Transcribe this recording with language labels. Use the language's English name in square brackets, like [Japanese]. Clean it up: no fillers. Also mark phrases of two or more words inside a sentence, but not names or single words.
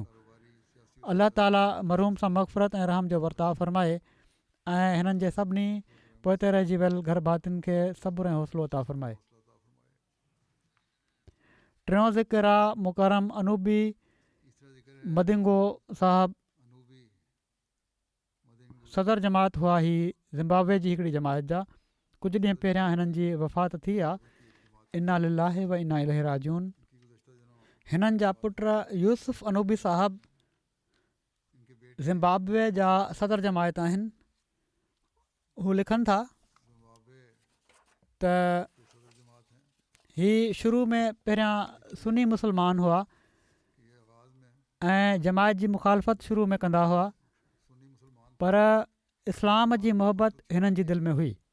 [Sindhi] अलाह ताला मरहूम सां मग़फ़िरत ऐं रहम जो वर्ताव फ़रमाए ऐं हिननि जे सभिनी पोइते रहिजी वियल घर भातियुनि खे सब्र ऐं हौसलो अता फ़रमाए। टियों ज़िक्र आहे मुकरम अनूबी मदिंगो साहब। सदर जमात हुआ ही ज़िम्बाब्वे जी हिकिड़ी जमात जा। कुझु ॾींहं पहिरियां हिननि जी वफ़ात थी आहे। [Arabic] إنا لله وإنا إليه راجعون. [Sindhi] हिननि जा पुट यूसुफ अनूबी साहब ज़िम्बाब्वे जा सदर जमायत आहिनि। हू लिखनि था त ही शुरू में पहिरियां सुन्नी मुस्लमान हुआ ऐं जमायत जी मुखालफ़त शुरू में कंदा हुआ, पर इस्लाम जी मोहबत हिननि जी दिलि में हुई।